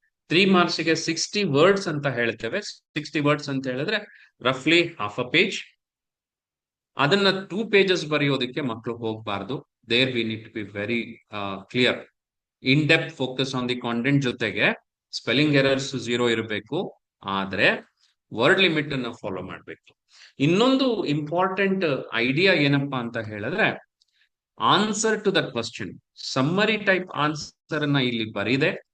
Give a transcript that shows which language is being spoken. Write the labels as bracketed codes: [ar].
[kn] 3 marks ಗೆ 60 words ಅಂತ ಹೇಳ್ತೇವೆ. [en] 60 words [kn] ಅಂತ ಹೇಳಿದ್ರೆ [en] ರಫ್ಲಿ half a page. [kn] ಅದನ್ನ 2 pages ಬರೆಯೋದಕ್ಕೆ ಮಕ್ಕಳು ಹೋಗ್ಬಾರ್ದು. [en] There we need to be very clear. In depth focus on the content [kn] ಜೊತೆಗೆ ಸ್ಪೆಲ್ಲಿಂಗ್ ಎರರ್ಸ್ 0 ಇರಬೇಕು, ಆದ್ರೆ ವರ್ಡ್ ಲಿಮಿಟ್ ಅನ್ನ ಫಾಲೋ ಮಾಡಬೇಕು. ಇನ್ನೊಂದು ಇಂಪಾರ್ಟೆಂಟ್ ಐಡಿಯಾ ಏನಪ್ಪಾ ಅಂತ ಹೇಳಿದ್ರೆ, answer to the question, summary type answer ಅನ್ನ ಇಲ್ಲಿ ಬರೀದೆ.